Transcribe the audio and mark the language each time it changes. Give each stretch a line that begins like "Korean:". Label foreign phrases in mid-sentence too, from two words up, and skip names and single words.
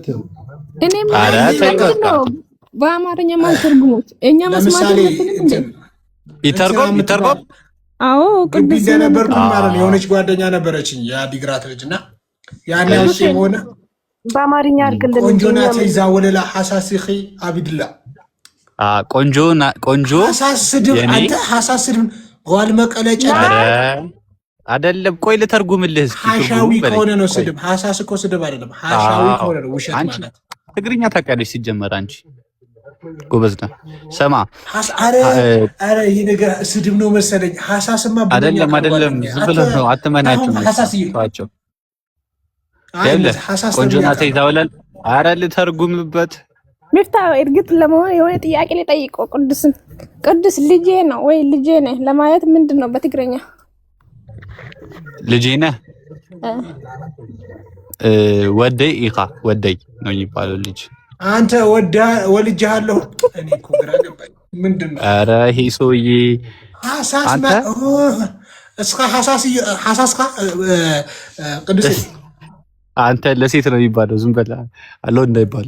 Amharic: እኔ ነው በአማርኛ ማልተርጉሙት እኛ መስማት ይተርጎም። አዎ ቅዱስ ነበርኩ ማለት ነው። የሆነች ጓደኛ ነበረችኝ የአዲግራት ልጅና ያን ያውሽ ሆነ በአማርኛ አድርግልን።
Tigrinya: ቆንጆ ናተይ ዛወለላ ሐሳስ እኺ አቢድላ
Amharic: ቆንጆ ሐሳስ ስድብ አንተ ሐሳስ ስድብ ጓል መቀለጫ አይደለም። ቆይ ልተርጉምልህ እስኪ። ሐሻዊ ከሆነ ነው ስድብ። ሐሳስ እኮ ስድብ አይደለም። ሐሻዊ ከሆነ ነው ውሸት ማለት። ትግርኛ ታውቂያለሽ ሲጀመር አንቺ ጎበዝ ነህ። ሰማ አረ ይሄ ነገር ስድብ ነው መሰለኝ። ሐሳስማ አይደለም። ዝም ብለህ ነው አትመናቸው። ሐሳስቸው
Tigrinya: ቆንጆ ናተይ ዛወለላ
Amharic: አረ ልተርጉምበት። ሚፍታ እርግጥ ለመሆን የሆነ ጥያቄ ልጠይቀው። ቅዱስ ልጄ ነው ወይ ልጄ ነህ ለማለት ምንድን ነው በትግርኛ? ልጄ ነህ
Tigrinya: ወደይ ኢኻ
Amharic: ወደይ ነው የሚባለው። ልጅ አንተ ወልጄሃለሁ። እኔ እኮ ግራ ገባኝ። ምንድን ነው? ኧረ ይሄ ሰውዬ አንተ እስካ ሐሳስካ ቅዱስ አንተ ለሴት ነው የሚባለው። ዝም በላ አለው እንዳይባለው።